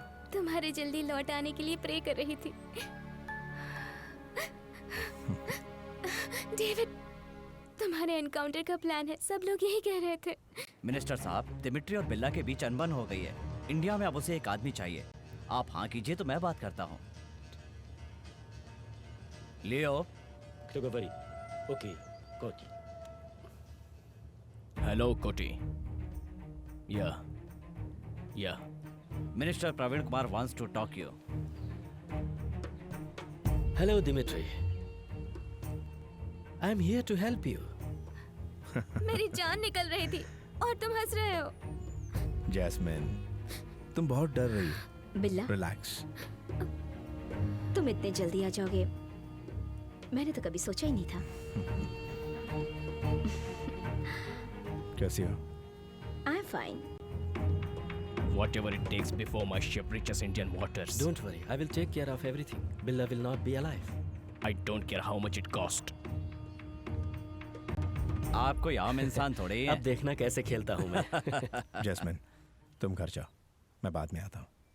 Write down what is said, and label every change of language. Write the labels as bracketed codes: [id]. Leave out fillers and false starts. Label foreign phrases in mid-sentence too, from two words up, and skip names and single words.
[hi] तुम्हारे जल्दी लौट आने के लिए प्रे कर रही थी। डेविड, तुम्हारे एनकाउंटर का प्लान है, सब लोग यही कह रहे थे। मिनिस्टर साहब, दिमित्री और बिल्ला के बीच अनबन हो गई है। इंडिया में अब उसे एक आदमी चाहिए। आप हाँ कीजिए तो मैं बात करता हूँ। लियो। [ru] Кто говорит? Окей, Коти. [en] Hello, Koti. Yeah. मिनिस्टर प्रवीण कुमार wants to talk you. Hello, Dimitri. I'm here to help you. [hi] मेरी जान निकल रही थी और तुम हंस रहे हो। जैस्मिन, तुम बहुत डर रही हो। बिल्ला, रिलैक्स। तुम इतने जल्दी आ जाओगे मैंने तो कभी सोचा ही नहीं था। कैसी हो? [en] I'm fine. Whatever it takes before my ship reaches Indian waters. Don't worry, I will take care of everything. Billa will not be alive. I don't care how much it cost. [hi] आप कोई आम इंसान थोड़े ही हैं। अब देखना कैसे खेलता हूँ मैं। जैस्मिन, तुम घर जाओ, मैं बाद में आता हूँ।